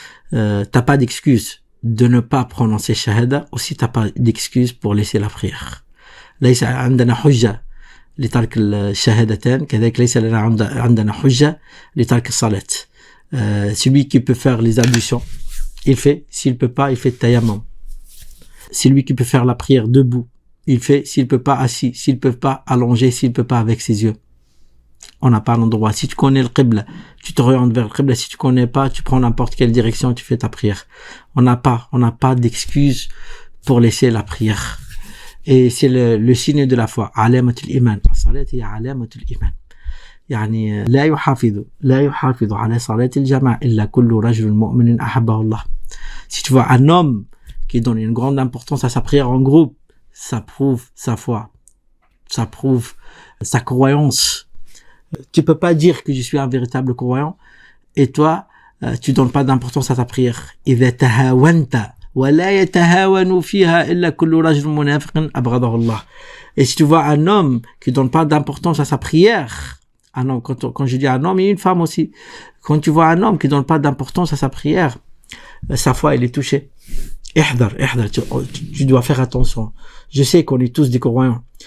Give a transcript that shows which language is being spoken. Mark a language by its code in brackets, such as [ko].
[fr] T'as pas d'excuse de ne pas prononcer shahada, aussi t'as pas d'excuse pour laisser la prière. [ar] ليس عندنا حجة لترك الشهادتين، كذلك ليس لنا عندنا حجة لترك الصلاة. [fr] Celui qui peut faire les ablutions, il fait. S'il peut pas, il fait tayammum. Celui qui peut faire la prière debout, il fait. S'il peut pas, assis. S'il peut pas, allongé. S'il peut pas, avec ses yeux. On n'a pas l'endroit. Si tu connais le qibla, tu t'orientes vers le qibla. Si tu connais pas, tu prends n'importe quelle direction, tu fais ta prière. On n'a pas d'excuse pour laisser la prière. Et c'est le signe de la foi. [ar] Alamatul iman. As-salat hiya alamatul iman. يعني لا يحافظ على صلاة الجماعة إلا كل رجل مؤمن أحبه الله. [fr] Si tu vois un homme qui donne une grande importance à sa prière en groupe, ça prouve sa foi, ça prouve sa croyance. Tu peux pas dire que je suis un véritable croyant et toi tu donnes pas d'importance à ta prière. [ar] إذا تهاونت ولا يتهاون فيها إلا كل رجل منافق أبغضه الله. [fr] Et si tu vois un homme qui donne pas d'importance à sa prière, un homme, quand je dis un homme et une femme aussi, quand tu vois un homme qui donne pas d'importance à sa prière, sa foi elle est touchée. Ihdar, tu dois faire attention. Je sais qu'on est tous des croyants.